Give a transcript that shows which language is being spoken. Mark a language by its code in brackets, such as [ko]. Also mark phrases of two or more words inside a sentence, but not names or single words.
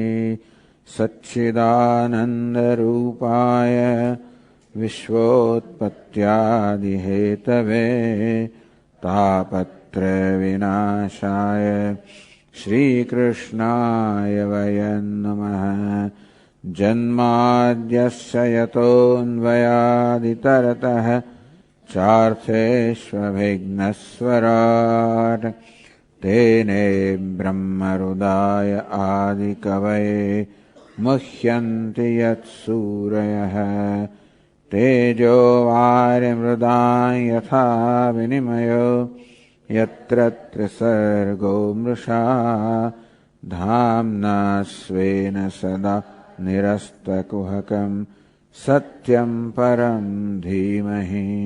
[sa] સચ્ચિદાનંદરૂપાય વિશ્વોત્પત્યાદિહેતવે તાપત્રવિનાશાય શ્રીકૃષ્ણાય વયં નમઃ. જન્માદ્યસ્ય યતોન્વયાદિતરતઃ ચાર્થેષ્વभिघ्नस्वराट् तेने ब्रह्महृदाय आदिकवये मुह्यन्ति यत्सूरयः. तेजो वारिमृदां यथा विनिमयो यत्र त्रिसर्गो मृषा धाम्ना स्वेन सदा निरस्तकुहकं सत्यं परं धीमहि.